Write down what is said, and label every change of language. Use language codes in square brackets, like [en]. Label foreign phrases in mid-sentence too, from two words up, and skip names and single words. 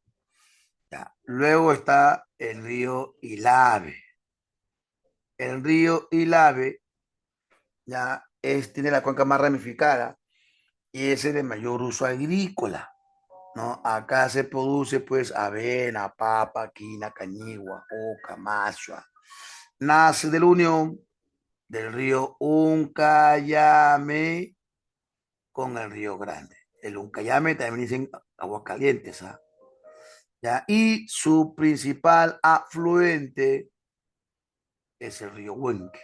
[es] Ya. Luego está el río Ilave. El río Ilave tiene la cuenca más ramificada y es el de mayor uso agrícola, ¿no? Acá se produce pues avena, papa, quina, cañigua, oca, mazua. Nace de la unión del río Uncayame con el río Grande. El Uncayame también dicen aguas calientes, ¿ah? ¿Ya? Y su principal afluente es el río Huenque.